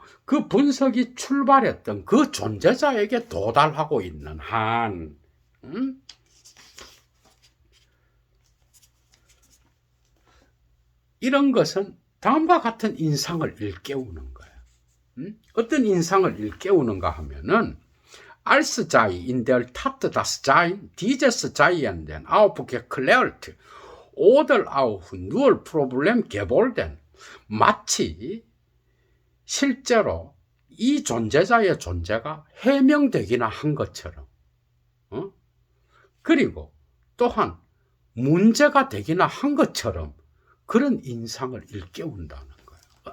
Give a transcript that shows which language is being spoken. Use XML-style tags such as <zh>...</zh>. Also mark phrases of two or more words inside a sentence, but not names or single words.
<ko>그 분석이 출발했던 그 존재자에게 도달하고 있는 한, 이런 것은 다음과 같은 인상을 일깨우는 거예요. 어떤 인상을 일깨우는가 하면은</ko> <de>als sei in der Tat das Sein dieses Seienden aufgeklärt oder auch nur Problem geworden.</de> <ko>마치 실제로 이 존재자의 존재가 해명되기나 한 것처럼, 그리고 또한 문제가 되기나 한 것처럼 그런 인상을 일깨운다는 거예요.</ko>